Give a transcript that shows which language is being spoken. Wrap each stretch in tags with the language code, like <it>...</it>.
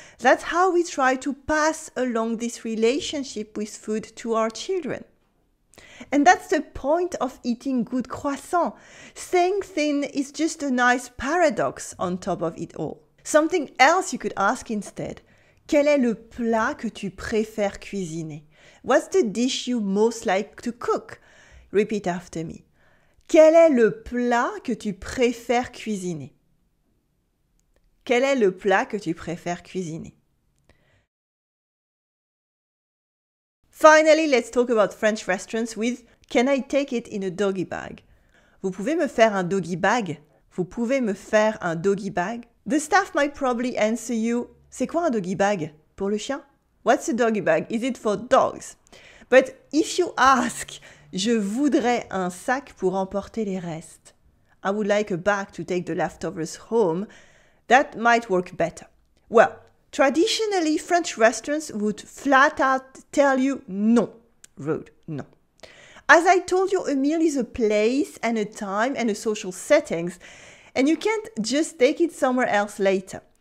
<en>That's how we try to pass along this relationship with food to our children. And that's the point of eating good croissants. Staying thin is just a nice paradox on top of it all. Something else you could ask instead.</en> <fr>Quel est le plat que tu préfères cuisiner?</fr> <en>What's the dish you most like to cook? Repeat after me.</en> <fr>Quel est le plat que tu préfères cuisiner? Quel est le plat que tu préfères cuisiner?</fr> <en>Finally, let's talk about French restaurants with Can I take it in a doggy bag?</en> <fr>Vous pouvez me faire un doggy bag? Vous pouvez me faire un doggy bag?</fr> <en>The staff might probably answer you,</en> <fr>c'est quoi un doggy bag? Pour le chien?</fr> <en>What's a doggy bag? Is it for dogs? But if you ask,</en> <fr>je voudrais un sac pour emporter les restes.</fr> <en>I would like a bag to take the leftovers home. That might work better. Well, traditionally, French restaurants would flat out tell you no. Rude, no. As I told you, a meal is a place and a time and a social settings, and you can't just take it somewhere else later.</en>